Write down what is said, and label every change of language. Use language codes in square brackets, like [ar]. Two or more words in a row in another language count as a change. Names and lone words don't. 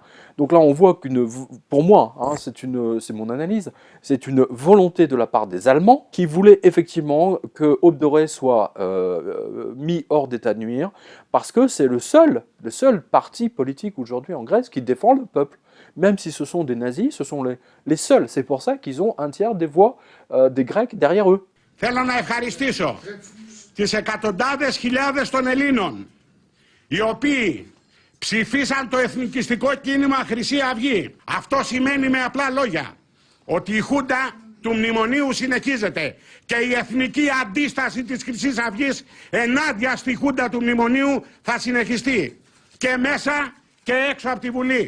[fr] Donc là, on voit pour moi, c'est mon analyse, c'est une volonté de la part des Allemands qui voulaient effectivement que Aube Dorée soit mis hors d'état de nuire, parce que c'est le seul parti politique aujourd'hui en Grèce qui défend le peuple. Même si ce sont des nazis, ce sont les seuls. C'est pour ça qu'ils ont un tiers des voix des Grecs derrière eux. [el] Θέλω να ευχαριστήσω τις εκατοντάδες χιλιάδες των Ελλήνων, οι οποίοι ψηφίσαν το εθνικιστικό κίνημα Χρυσή Αυγή. Αυτό σημαίνει με απλά λόγια ότι η Χούντα του Μνημονίου συνεχίζεται και η εθνική αντίσταση της Χρυσής Αυγής ενάντια στη Χούντα του Μνημονίου θα συνεχιστεί και μέσα και έξω από τη Βουλή.